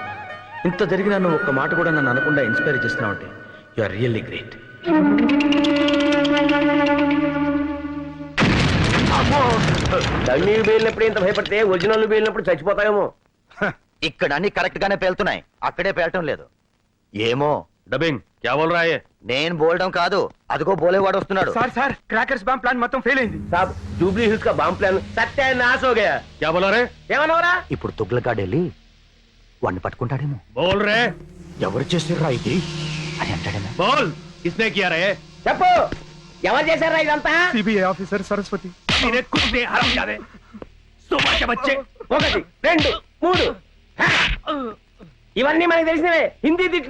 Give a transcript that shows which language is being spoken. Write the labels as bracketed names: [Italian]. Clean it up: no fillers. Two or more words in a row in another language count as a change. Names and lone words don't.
[Telugu] ఇంత జరిగినా నువ్వు ఒక్క మాట కూడా నన్ను అనకుండా ఇన్స్పైర్ చేస్తున్నావు అంటే [English] you are really great. [Telugu] డమ్మీ పేలినప్పుడు ఇంత భయపడితే ఒరిజినల్ పేలినప్పుడు చచ్చిపోతాయేమో. ఇక్కడ అన్ని కరెక్ట్ గానే పేలుతున్నాయి, అక్కడే పేలటం లేదు. ఏమో [Hindi] డబ్బింగ్ क्या बोल रहा है? [Telugu] నేను బోల్డం కాదు, అదిగో బోలేవాడు వస్తున్నాడు. సార్ సార్, [English] crackers bomb plan [Telugu] మొత్తం ఫెయిల్ అయింది. [Hindi] साहब జూబ్లీ హిల్స్ का बम प्लान सत्यानाश हो गया. क्या बोला रे? [Telugu] ఏమన్నావురా? ఇప్పుడు తుగ్లకాడు వెళ్ళి వాడిని పట్టుకుంటాడేమో. [Hindi] बोल रे. [Telugu] ఎవరు చేసిర్రా ఇది అని అంటాడేమో. [Hindi] बोल किसने किया रे? [Telugu] చెప్పు, ఎవరు చేశారా ఇదంతా? [English] CBI officer [Telugu] సరస్వతి. [Hindi] तेरे कुत्ते हरामजादे, सुबह के बच्चे. [Telugu] 1 2 3 ఇవన్నీ మనకి తెలిసినవే హిందీ తిట్లు.